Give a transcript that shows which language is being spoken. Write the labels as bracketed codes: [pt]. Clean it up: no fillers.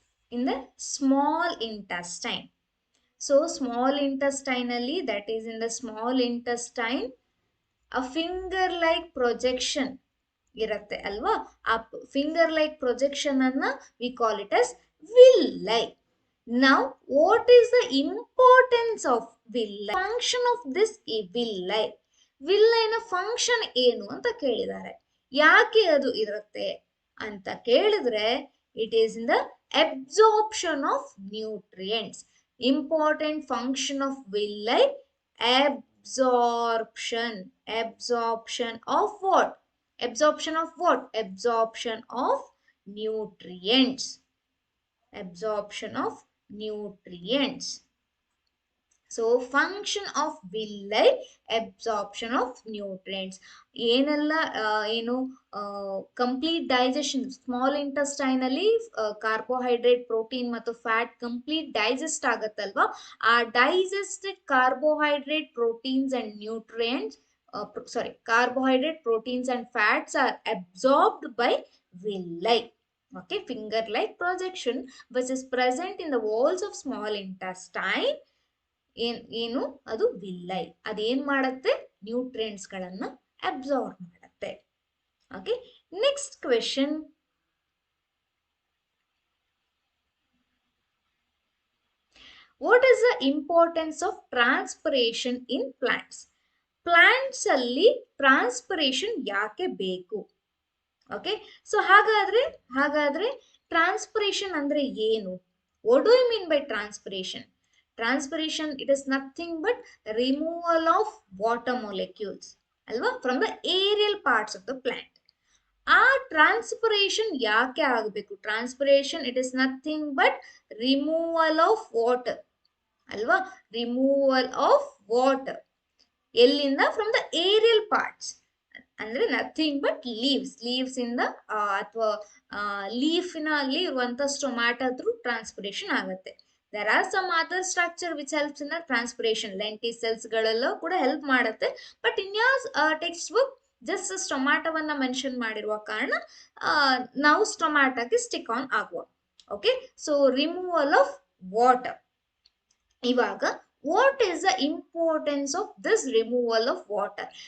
[en] In the small intestine. So small intestine ಅಲ್ಲಿ, that is in the small intestine, a finger like projection [kn] ಇರತ್ತೆ ಅಲ್ವಾ. [en] ಆ finger like projection ಅನ್ನ we call it as villi. Now what is the importance of villi? Function of this villi. [kn] villi ನ function ಏನು ಅಂತ ಕೇಳಿದ್ದಾರೆ. ಯಾಕೆ ಅದು ಇರುತ್ತೆ ಅಂತ ಕೇಳಿದ್ರೆ, [en] It is in the absorption of nutrients. Important function of villi, absorption. Absorption of what? Absorption of what? Absorption of nutrients. Absorption of nutrients. [kn] So function of villi absorption of nutrients ಏನೆಲ್ಲ ಏನು complete digestion small intestine ಅಲ್ಲಿ carbohydrate protein ಮತ್ತು fat complete digest ಆಗತ್ತಲ್ವಾ ಆ digested carbohydrate proteins and nutrients [en] carbohydrate proteins and fats are absorbed by villi. Okay, finger like projection which is present in the walls of small intestine. [kn] ಏನು ಅದು villi ಅದೇನ್ ಮಾಡತ್ತೆ nutrients ಗಳನ್ನ absorb ಮಾಡತ್ತೆ. [en] Okay, next question. What is the importance of transpiration in plants? [kn] Plants ಅಲ್ಲಿ transpiration ಯಾಕೆ ಬೇಕು? Okay, so ಹಾಗಾದ್ರೆ ಟ್ರಾನ್ಸ್ಪಿರೇಷನ್ ಅಂದ್ರೆ ಏನು? [en] What do you mean by transpiration? Transpiration, it is nothing but removal of water molecules alva from the aerial parts of the plant. Transpiration [kn] yaake agbeku? [en] Transpiration, it is nothing but removal of water alva, removal of water ellinda from the aerial parts [kn] ಅಂದ್ರೆ nothing but leaves ಇಂದ ಅಥವಾ ಲೀಫಿನ ಅಲ್ಲಿ ಇರುವಂತ stomata through transpiration ಆಗುತ್ತೆ. [en] there are some other structure which helps in the transpiration. [kn] lenticels ಗಳೆಲ್ಲ ಕೂಡ help ಮಾಡುತ್ತೆ. [en] but in your textbook [kn] just ಸ್ಟೊಮ್ಯಾಟೋವನ್ನ mention ಮಾಡಿರುವ ಕಾರಣ ನಾವು ಸ್ಟೊಮ್ಯಾಟೋಗೆ ಸ್ಟಿಕ್ ಆನ್ ಆಗುವ. [en] Okay, so removal of water. ಇವಾಗ what is the importance of this removal of water?